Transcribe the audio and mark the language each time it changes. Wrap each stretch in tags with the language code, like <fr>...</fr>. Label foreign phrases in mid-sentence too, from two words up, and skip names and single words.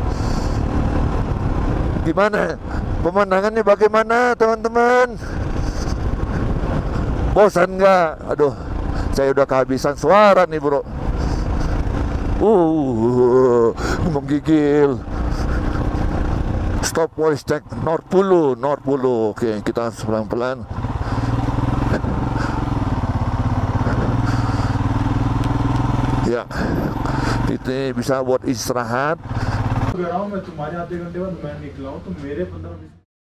<id>Gimana pemandangannya, bagaimana teman-teman? Bosan nggak? Aduh, saya udah kehabisan suara nih bro. Menggigil.</id> <en>Stop voice check North Pulu.</en> <id>Oke, kita pelan-pelan. Ya, ini bisa buat istirahat.</id> <hi>मैं तुम्हारे आधे घंटे बाद मैं निकला हूँ तो मेरे 15-20</hi>